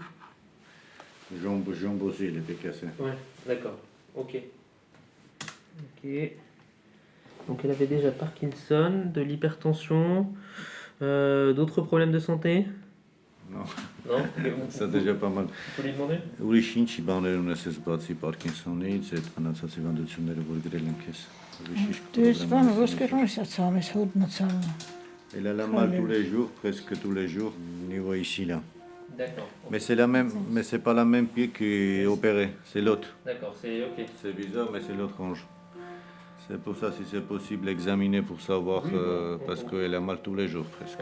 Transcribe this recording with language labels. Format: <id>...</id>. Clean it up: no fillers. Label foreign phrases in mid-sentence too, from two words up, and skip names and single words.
<fr>Jambe aussi, il était cassé. Ouais, d'accord. Ok. Donc elle avait déjà Parkinson, de l'hypertension, d'autres problèmes de santé? Non. Non? C'est déjà pas mal. Faut lui demander?</fr> <hy>Ուրիշ ինչի բաներ ունես բացի Parkinson-ից, այդ քանացած հիվանդությունները, որ գրել են քեզ։</hy> <fr>Elle a la mal tous les jours, presque tous les jours, niveau ici là. D'accord. Mais c'est la même, mais c'est pas la même pied qui est opérée, c'est l'autre. D'accord, c'est ok. C'est bizarre, mais c'est l'autre hanche. C'est pour ça, si c'est possible, examiner pour savoir, parce qu'elle a mal tous les jours presque.</fr>